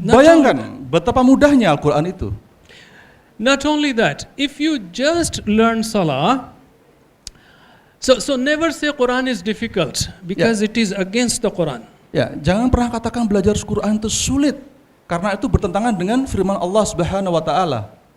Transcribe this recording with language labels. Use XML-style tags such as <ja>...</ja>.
<id>Bayangkan betapa mudahnya Al-Quran itu.</id> <en>Not only that, if you just learn Salah, so never say Quran is difficult because it is against the Quran.</en> <id>Ya, jangan pernah katakan belajar Quran itu sulit karena itu bertentangan dengan firman Allah Subhanahu wa taala.</id>